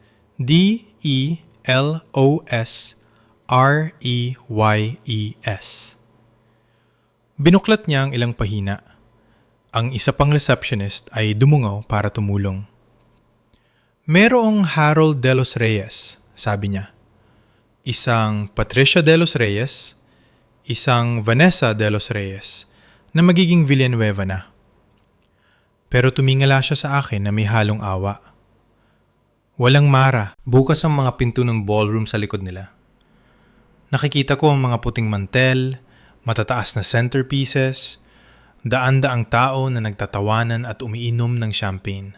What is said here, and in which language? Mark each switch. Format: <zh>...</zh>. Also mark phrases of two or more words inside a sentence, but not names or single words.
<tl>DELOSREYES. Binuklat niya ang ilang pahina. Ang isa pang receptionist ay dumungaw para tumulong. Merong Harold De Los Reyes, sabi niya. Isang Patricia De Los Reyes, isang Vanessa De Los Reyes na magiging Villanueva na. Pero tumingala siya sa akin na may halong awa. Walang Mara. Bukas ang mga pinto ng ballroom sa likod nila. Nakikita ko ang mga puting mantel, matataas na centerpieces, daan-daang tao na nagtatawanan at umiinom ng champagne.</tl>